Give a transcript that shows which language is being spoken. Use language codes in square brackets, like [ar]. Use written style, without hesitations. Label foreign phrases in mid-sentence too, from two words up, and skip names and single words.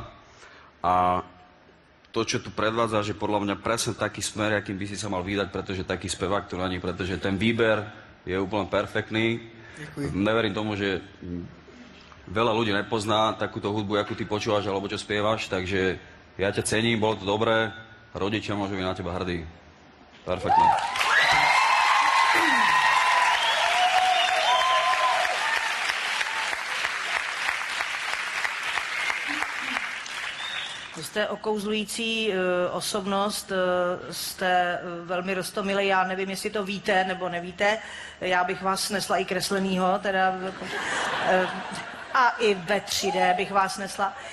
[sk] A to, čo tu predvádza, že podľa mňa presne taký smer, akým by si sa mal vydať, pretože taký spevák tu není, pretože ten výber je úplne perfektný. Ďakujem. Neverím tomu, že veľa ľudí nepozná takúto hudbu, akú ty počúvaš alebo čo spievaš, takže ja ťa cením, bolo to dobré, rodičia môžu byť na teba hrdí. Perfektne. [cs] Vy jste okouzlující osobnost, jste velmi roztomilý, já nevím, jestli to víte nebo nevíte, já bych vás snesla i kreslenýho, teda, a i ve 3D bych vás nesla.